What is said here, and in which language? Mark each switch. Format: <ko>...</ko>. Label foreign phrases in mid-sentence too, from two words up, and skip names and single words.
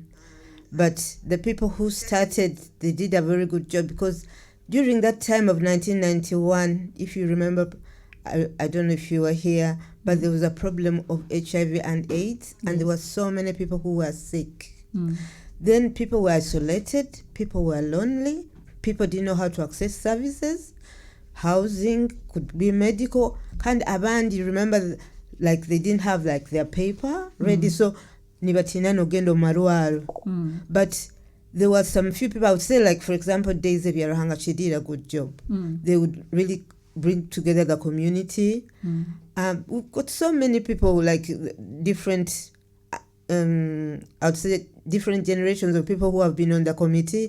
<en>But the people who started, they did a very good job, because during that time of 1991, if you remember, I don't know if you were here, but there was a problem of HIV and AIDS, and there were so many people who were sick. Then people were isolated, people were lonely, people didn't know how to access services, housing, could be medical, and abandi, remember, like they didn't have like their paper ready, so</en> <nyo>nibatina no gendo maruaro.</nyo> <en>But there were some few people, I would say, like for example, Daisy Biarahanga, she did a good job. They would really bring together the community. We've got so many people, like different, I would say different generations of people who have been on the committee.</en>